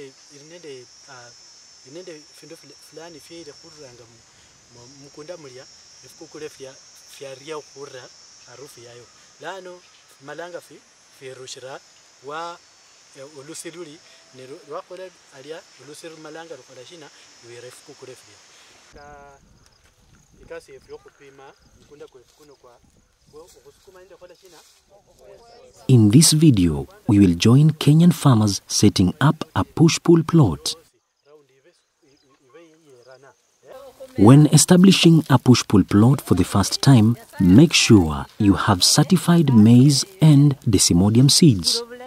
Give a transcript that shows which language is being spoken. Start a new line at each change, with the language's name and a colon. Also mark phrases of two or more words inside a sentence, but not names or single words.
Luyia: nende findu fulani fyele khuranga mukunda mulya efukukule fyaria khurra harufu yayo lano malanga firushira wa olusi luli lwakhola alya olusi malanga lukhola shina lwira efukukule fya na ikasi yokhupima mukunda kwefu kuno kwa okhusukuma nende khola shina.
English: In this video, we will join Kenyan farmers setting up a push-pull plot. When establishing a push-pull plot for the first time, make sure you have certified maize and desmodium seeds.